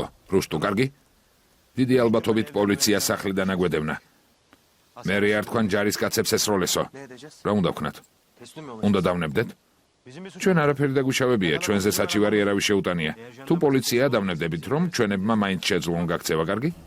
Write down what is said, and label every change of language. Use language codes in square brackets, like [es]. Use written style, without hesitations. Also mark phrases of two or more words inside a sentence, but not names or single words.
[ka] რუსტუ, კარგი? დიდი ალბათობით პოლიცია სახლიდან აგვედევნა. მე არ თქვან ჯარისკაცებს ესროლესო. [tr] Ne edeceğiz? [ka] რა უნდა ვქნათ? [tr] Teslim mi olacağız? [ka] უნდა დავნებდეთ? [tr] Bizim bir suçumuz [ka] ჩვენ არაფერი დაგუშავებია, ჩვენზე საჩივარი არავის შეუტანია. თუ პოლიცია დავნებდებით, რომ ჩვენებმა მაინც შეძლონ გაქცევა, კარგი?